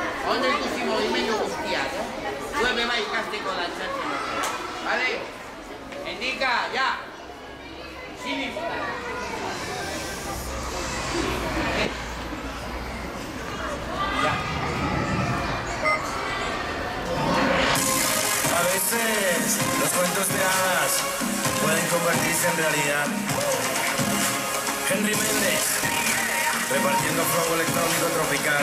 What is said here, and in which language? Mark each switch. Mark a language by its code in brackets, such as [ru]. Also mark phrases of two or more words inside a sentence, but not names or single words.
[eu] ondo ikusi mugimendu guztiak, zuen beba ikasteko dantzatzen. Bale? Endika, ja! Zini ya. [es] A veces los cuentos de hadas pueden convertirse en realidad. Henry Méndez, repartiendo fuego electrónico tropical.